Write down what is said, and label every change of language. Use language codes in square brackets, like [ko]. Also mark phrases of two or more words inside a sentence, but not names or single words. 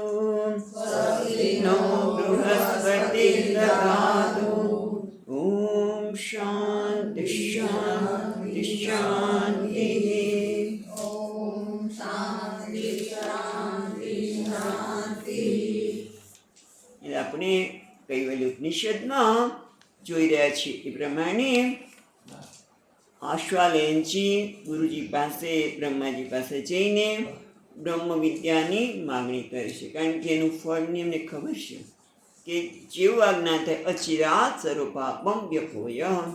[sa] स्वस्ति नो बृहस्पतिर्दधातु. ओम शांति शांति शांति. ओम शांति शांति शांति. [gu] આપણે કૈવલ્ય ઉપનિષદમાં જોઈ રહ્યા છીએ એ પ્રમાણે આશ્વાલયનજી ગુરુજી પાસે બ્રહ્માજી પાસે જઈને બ્રહ્મ વિદ્યાની માગણી કરે છે, કારણ કે એનું ફળની એમને ખબર છે કે જેવું આજ્ઞા થાય [sa] અચિરાત સર્વપાપમ વ્યપોય.